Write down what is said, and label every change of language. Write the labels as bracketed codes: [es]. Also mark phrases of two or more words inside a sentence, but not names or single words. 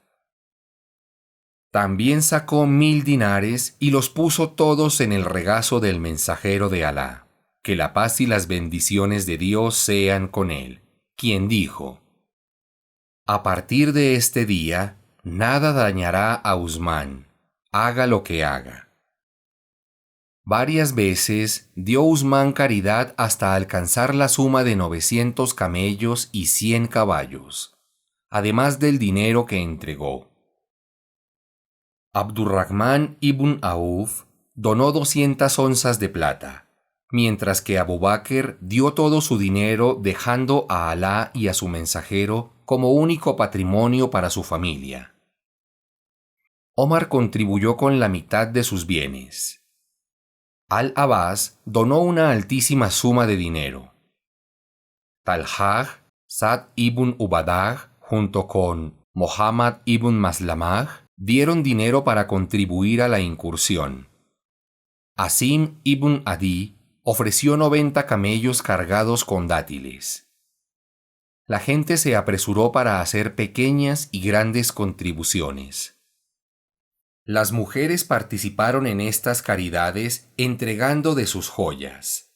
[es] También sacó 1000 dinares y los puso todos en el regazo del mensajero de Alá, que la paz y las bendiciones de Dios sean con él, quien dijo: a partir de este día, nada dañará a Usmán, haga lo que haga. Varias veces dio Usmán caridad hasta alcanzar la suma de 900 camellos y 100 caballos, además del dinero que entregó. Abdurrahman ibn Auf donó 200 onzas de plata, mientras que Abu Bakr dio todo su dinero, dejando a Alá y a su mensajero como único patrimonio para su familia. Omar contribuyó con la mitad de sus bienes. Al-Abbas donó una altísima suma de dinero. Talhaj, Sa'd ibn Ubadah, junto con Muhammad ibn Maslamah, dieron dinero para contribuir a la incursión. Asim ibn Adi ofreció 90 camellos cargados con dátiles. La gente se apresuró para hacer pequeñas y grandes contribuciones. Las mujeres participaron en estas caridades entregando de sus joyas.